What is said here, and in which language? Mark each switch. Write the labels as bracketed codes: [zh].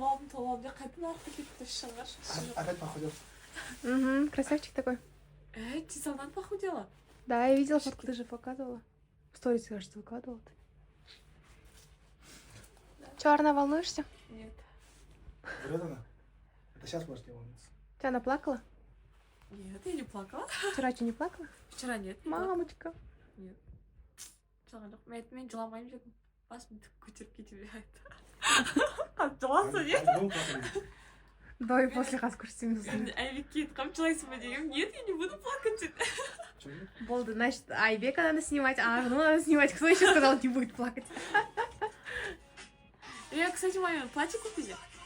[kk] толып деп қайтадан артқа кетті шығар. [ru] Опять похудел. Красавчик такой. Ты солдат похудела? Да, я видела фотку, ты же показывала. В сторис, кажется, выкладывала ты. Че, Арна, волнуешься? Нет. Врет она? Это сейчас может не волнуется. Ты она плакала? Нет, я не плакала. Вчера что, не плакала? Вчера нет. не плакала. Мамочка. Нет. [kk] Мен жыламаймын дедім. Басымды көтеріп кете береді. Қатты жыласың, не? [ru] До и после раскурсимся. [kk] Айбекке айтқам жылайсың ба дегенмін. [ru] Нет, я не буду плакать [kk] деді. Болды, [ru] значит, Айбека надо снимать, а Арну надо снимать. Кто еще сказал, не будет плакать? Я, кстати, маме платье купили.